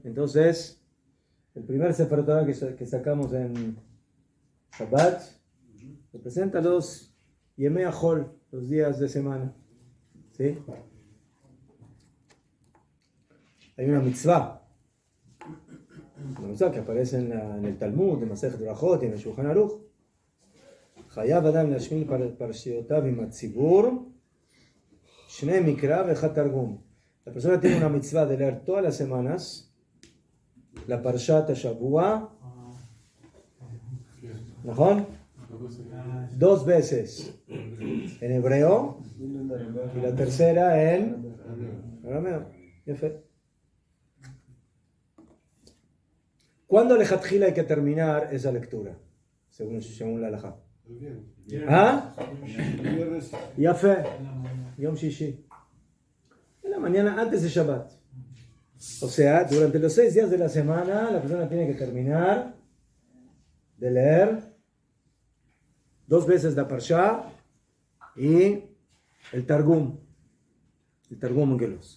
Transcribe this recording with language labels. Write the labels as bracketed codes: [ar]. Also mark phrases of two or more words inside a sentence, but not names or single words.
[es] Entonces, el primer Sefer Torah que sacamos en Shabbat representa los [he] ימי חול, [es] los días de semana. ¿Sí? Hay una mitzvah que aparece en el Talmud, en Masechet Brachot y en el Shulchan Aruch. [he] חייב אדם לשמין פרשיותיו עם הציבור שניים מקרא ואחד תרגום. [es] La persona tiene una mitzvah de leer todas las semanas la [he] פרשת השבוע, [es] ¿no? 2 veces en hebreo y la tercera en arameo. ¿Cuándo lejatjila hay que terminar esa lectura? Según la halajá. ¿Ah? [he] יפה. יום שישי. [es] En la mañana antes de Shabbat. O sea, durante los 6 días de la semana, la persona tiene que terminar de leer 2 veces la Parshá y el Targum. El Targum Onkelos.